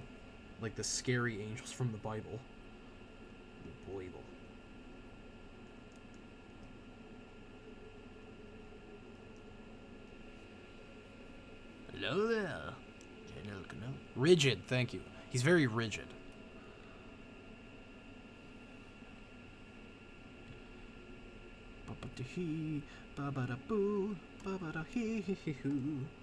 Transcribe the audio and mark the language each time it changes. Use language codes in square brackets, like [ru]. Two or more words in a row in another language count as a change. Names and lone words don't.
[en] Like the scary angels from the Bible. The Bible. Hello there. Rigid, thank you. He's very rigid. Ba-ba-da-hee, ba-ba-da-boo, ba-ba-da-hee-hee-hoo.